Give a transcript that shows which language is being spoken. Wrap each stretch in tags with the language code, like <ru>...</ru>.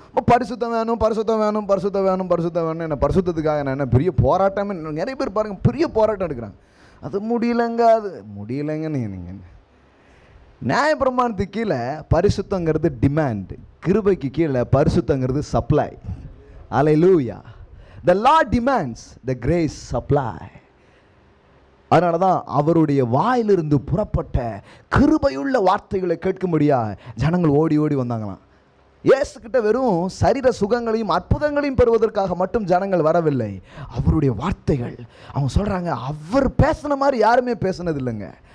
<ta>பரிசுத்தம் வேணும், பரிசுத்தம் வேணும், பரிசுத்தம் வேணும், பரிசுத்தம் வேணும். என்ன பரிசுத்தத்துக்காக நான் என்ன பெரிய போராட்டமே, நிறைய பேர் பாருங்கள் பெரிய போராட்டம் எடுக்கிறாங்க. அது முடியலைங்க, அது முடியலைங்கன்னு. நீங்கள் நியாயப்பிரமாணத்துக்கு கீழே பரிசுத்தங்கிறது டிமாண்ட், கிருபைக்கு கீழே பரிசுத்தங்கிறது supply. Hallelujah.</ta> <en>The law demands, the grace supply.</en> <ta>அதனால தான் அவருடைய வாயிலிருந்து புறப்பட்ட கிருபையுள்ள வார்த்தைகளை கேட்கும்படியா ஜனங்கள் ஓடி ஓடி வந்தாங்களாம். இயேசுக்கிட்ட வெறும் சரீர சுகங்களையும் அற்புதங்களையும் பெறுவதற்காக மட்டும் ஜனங்கள் வரவில்லை. அவருடைய வார்த்தைகள், அவங்க சொல்கிறாங்க, அவர் பேசின மாதிரி யாருமே பேசினது இல்லைங்க.</ta>